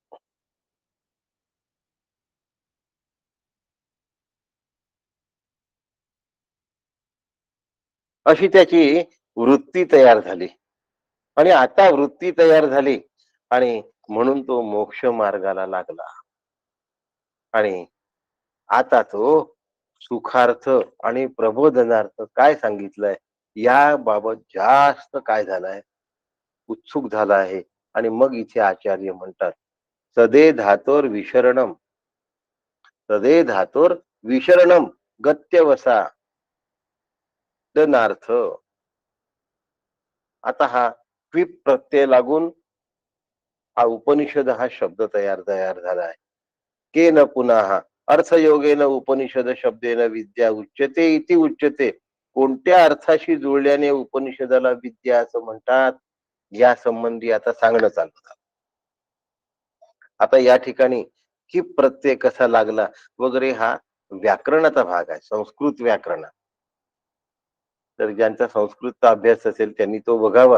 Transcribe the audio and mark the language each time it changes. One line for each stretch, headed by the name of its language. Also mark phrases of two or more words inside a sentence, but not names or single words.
Marathi: अशी त्याची वृत्ती तयार झाली आणि आता वृत्ती तयार झाली आणि म्हणून तो मोक्ष मार्गाला लागला. आणि आता तो सुखार्थ आणि प्रबोधनार्थ काय सांगितलंय याबाबत जास्त काय झालाय, उत्सुक झाला आहे. आणि मग इथे आचार्य म्हणतात,
Sanskrit: सदे धातोर विशरणम, सदे धातोर विशरणम गत्यवसा दनार्थ.
Marathi: आता हा क्विप प्रत्यय लागून हा उपनिषद हा शब्द तयार झाला आहे.
Sanskrit: के न पुन्हा अर्थयोगेन उपनिषद शब्देन विद्या उच्यते इति उच्यते.
Marathi: कोणत्या अर्थाशी जुळल्याने उपनिषदाला विद्या असं म्हणतात, या संबंधी आता सांगणं चालू झालं. आता या ठिकाणी की प्रत्यय कसा लागला वगैरे हा व्याकरणाचा भाग आहे, संस्कृत व्याकरण. तर ज्यांचा संस्कृतचा अभ्यास असेल त्यांनी तो बघावा.